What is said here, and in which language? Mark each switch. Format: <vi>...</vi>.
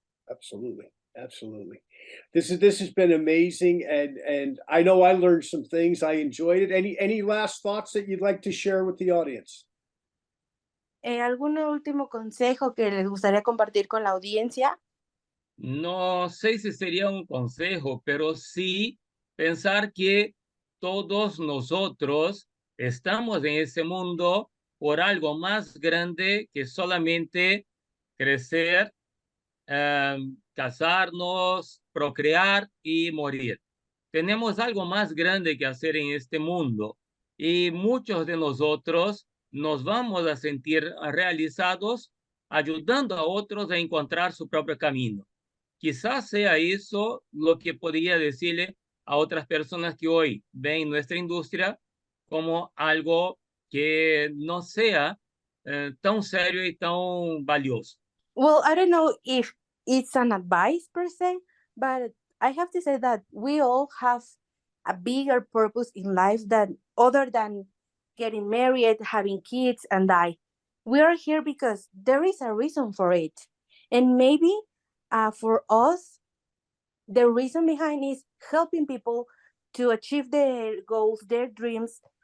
<en>Absolutely. Absolutely. This has been amazing, and I know I learned some things. I enjoyed it. Any last thoughts that you'd like to share with the audience?</en> <es>¿Algún último consejo que les gustaría compartir con la audiencia? No sé si sería un consejo, pero sí pensar que todos nosotros estamos en ese mundo por algo más grande que solamente crecer, casarnos, procrear y morir. Tenemos algo más grande que hacer en este mundo y muchos de nosotros nos vamos a sentir realizados ayudando a otros a encontrar su propio camino. Quizás sea eso lo que podría decirle a otras personas que hoy ven nuestra industria como algo que no sea tan serio y tan valioso.</es> <en>Well, I don't know if it's an advice per se, but I have to say that we all have a bigger purpose in life than other than getting married, having kids, and die. We are here because there is a reason for it. And maybe for us, the reason behind is helping people to achieve their goals, their dreams.</en>